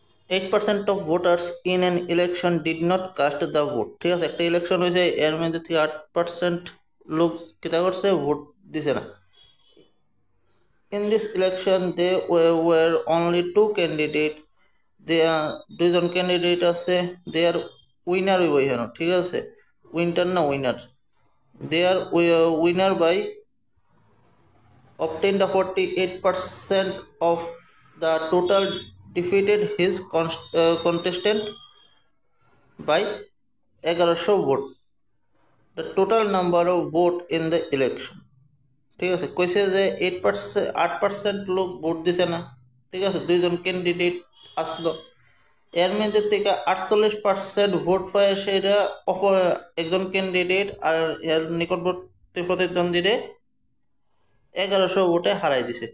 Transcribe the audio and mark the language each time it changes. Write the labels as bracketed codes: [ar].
[en] 8% of voters in an election did not cast the vote। [bn] ঠিক আছে, একটা election হয়েছে, এর মধ্যে থেকে 8% লোক কিতা করছে, ভোট দিছে না। [en] In this election there were only two candidates, [bn] দুইজন ক্যান্ডিডেট আছে, দে আর উইনার হইব এখানে। ঠিক আছে, উইন্টার না winner, they আর winner by [en] obtained the 48% of the total, defeated his contestant by 1100 vote, the total number of vote in the election। [bn] ঠিক আছে, কইছে যে 8% লোক ভোট দিছে না। ঠিক আছে, দুইজন ক্যান্ডিডেট আসলো, এর মধ্যে থেকে 48% ভোট পায় সেটা একজন ক্যান্ডিডেট, আর এর নিকটবর্তী প্রতিদ্বন্দ্বীরে 1100 ভোটে হারাই দিছে।